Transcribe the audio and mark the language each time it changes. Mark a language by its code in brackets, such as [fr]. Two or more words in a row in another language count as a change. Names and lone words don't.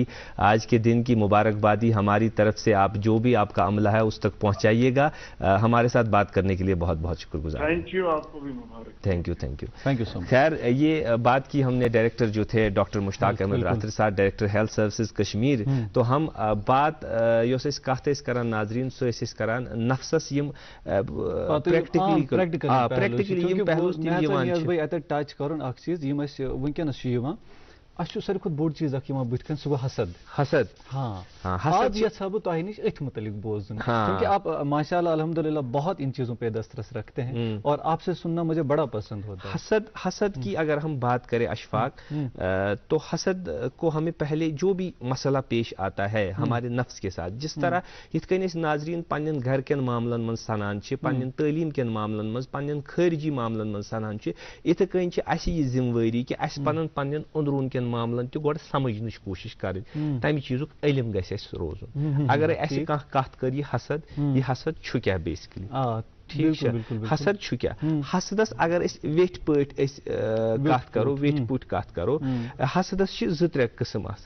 [ur] آج کے دن کی مبارکبادی ہماری طرف سے آپ جو بھی آپ کا عملہ ہے اس تک پہنچائیے گا. ہمارے ساتھ بات کرنے کے لیے بہت بہت شکر گزار. [en] thank you, [ur] آپ کو بھی مبارک. [en] thank you so much. [ur] خیر، یہ بات کی ہم نے ڈائریکٹر جو تھے ڈاکٹر مشتاق احمد راتر صاحب، [en] director health services [ur] کشمیر. [ks] تو ہم بات یس کت کران ناظرین سہ کران نفسس یم پریکٹیکلی ٹچ کرن اکھ چیز یم اس ونکینس چھ یوان اچھا ساروی کھت بوڑ چیز اکھ یوان بتھ کن سہ گو حسد. حسد ہاں حسد یژھا بہ تہ نش اتھ متعلق بوزن [ur] کیونکہ آپ ماشاء اللہ الحمدللہ بہت ان چیزوں پہ دسترس رکھتے ہیں اور آپ سے سننا مجھے بڑا پسند ہوتا ہے. حسد کی اگر ہم بات کریں اشفاق تو حسد کو ہمیں پہلے جو بھی مسئلہ پیش آتا ہے ہمارے نفس کے ساتھ جس طرح [ks] یتھ کن ناظرین پنن گھر کن معاملن من سنان پنن تعلیم کن معاملن من پنن خارجی معاملن من سنان اتھے کن اس یہ ذمہ واری کہ اس پنن اندرون کن معاملن تہ گۄڈٕ سمجھنٕچ کوشش کرٕنۍ تمہِ چیٖزُک علم گژھِ اَسہِ روزُن اگر اَسہِ کانٛہہ کتھ کر یہ حسد چھُ کیٛاہ بیسکلی ٹھیک حسد چھُ کیٛاہ حسدس اگر أسۍ ویٹھۍ پٲٹھۍ أسۍ کتھ کرو ویٹھۍ پٲٹھۍ کتھ کرو حسدس چھِ 2-3 قٕسم آسان.